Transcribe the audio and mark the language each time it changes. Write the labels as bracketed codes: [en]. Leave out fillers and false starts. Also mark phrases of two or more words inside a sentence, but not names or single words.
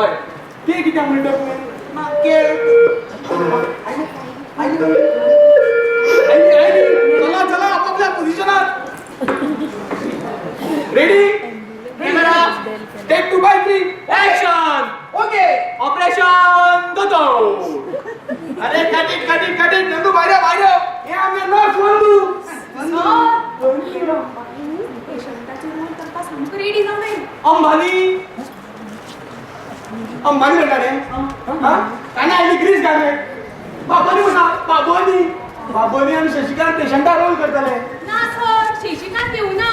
[kok] ते किती म्हणतो चला चला आपापल्या पोझिशनात रेडी टेक 2 by 3 ऍक्शन ओके ऑपरेशन गोतो अरे कटिंग नंदू बाहेर हे आम्ही नर्स नंदू पेशंटाची रूम करता सामको रेडी जावं अंबानी म्हणटाले ताणे आयली ग्रीस घाले बाबोनी म्हणा बाबोनी आणि शशिकांत पेशंटा रोल करताले ना सर शिशिकांत येऊ ना